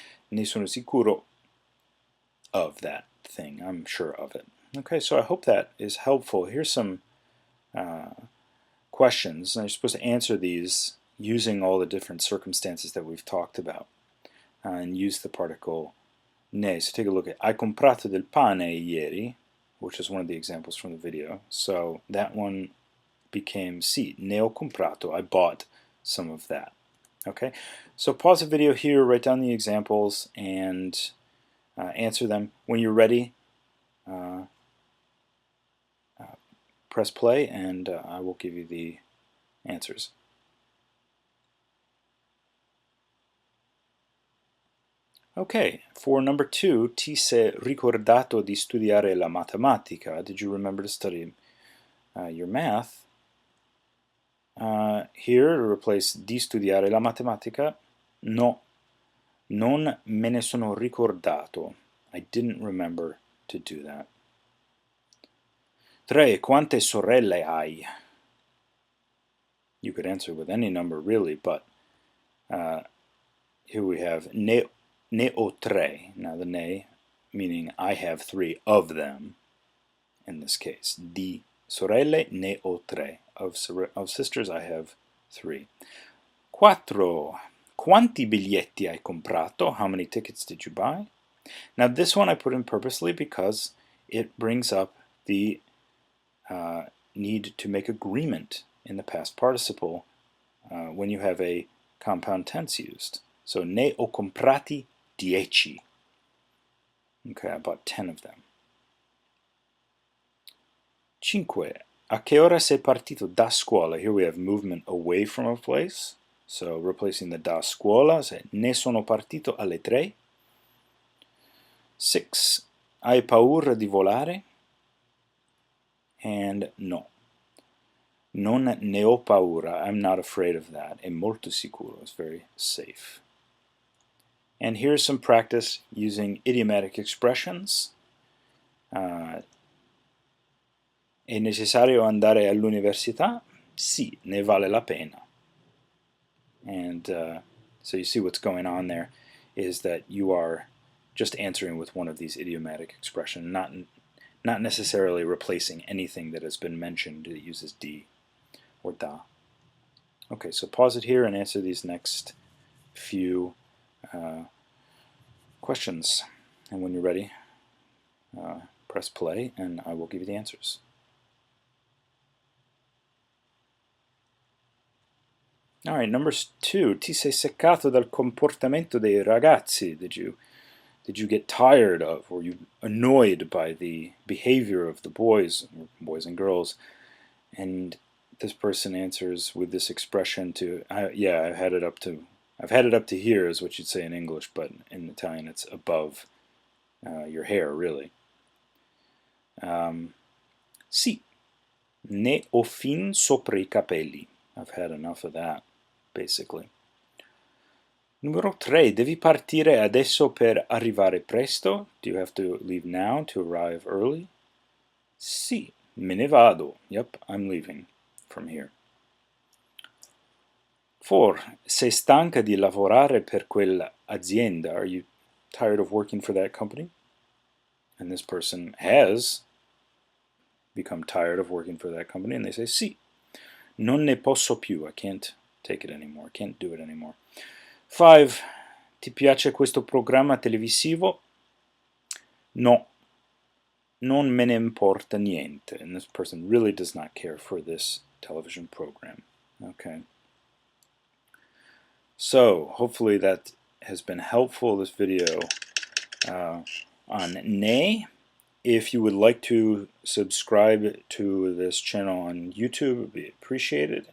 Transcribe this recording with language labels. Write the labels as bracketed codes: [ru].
[it] Ne sono sicuro [en] of that thing. I'm sure of it. Okay, so I hope that is helpful. Here's some questions, and you're supposed to answer these using all the different circumstances that we've talked about, and use the particle ne. So take a look at [it] hai comprato del pane ieri, [en] which is one of the examples from the video. So that one became [it] sì, ne ho comprato, [en] I bought some of that. Okay, so pause the video here, write down the examples, and answer them. When you're ready, press play, and I will give you the answers. Okay, for number 2, [it] ti sei ricordato di studiare la matematica? [en] Did you remember to study your math? Here, to replace [it] di studiare la matematica, no, non me ne sono ricordato. [en] I didn't remember to do that. [it] 3. Quante sorelle hai? [en] You could answer with any number really, but here we have [it] ne ho tre. [en] Now the ne meaning I have 3 of them in this case. [it] Di sorelle ne ho tre. [en] Of sisters I have 3. 4. [it] Quanti biglietti hai comprato? [en] How many tickets did you buy? Now this one I put in purposely because it brings up the need to make agreement in the past participle when you have a compound tense used. So [it] ne ho comprati 10. [en] Okay, I bought 10 of them. 5. [it] A che ora sei partito da scuola? [en] Here we have movement away from a place. So replacing the da scuola, say [it] ne sono partito alle 3. 6. Hai paura di volare? [en] And no. [it] Non ne ho paura. [en] I'm not afraid of that. [it] È molto sicuro. [en] It's very safe. And here's some practice using idiomatic expressions. [it] È necessario andare all'università? Sì, ne vale la pena. [en] And so you see what's going on there is that you are just answering with one of these idiomatic expressions, not necessarily replacing anything that has been mentioned that uses di or da. Okay, so pause it here and answer these next few questions. And when you're ready, press play and I will give you the answers. Alright, number 2. [it] Ti sei seccato dal comportamento dei ragazzi? [en] Did you get tired of, or you annoyed by the behavior of the boys and girls? And this person answers with this expression to, yeah, I've had it up to here is what you'd say in English, but in Italian it's above your hair, really. [it] Sì, ne ho fin sopra I capelli. [en] I've had enough of that, basically. [it] Numero 3. Devi partire adesso per arrivare presto? [en] Do you have to leave now to arrive early? [it] Sì, me ne vado. [en] Yep, I'm leaving from here. 4. [it] Sei stanca di lavorare per quell'azienda? [en] Are you tired of working for that company? And this person has become tired of working for that company, and they say sì. [it] Non ne posso più. [en] I can't take it anymore. I can't do it anymore. 5. [it] Ti piace questo programma televisivo? No. Non me ne importa niente. [en] And this person really does not care for this television program. Okay. So, hopefully that has been helpful, this video on ne. If you would like to subscribe to this channel on YouTube, it would be appreciated.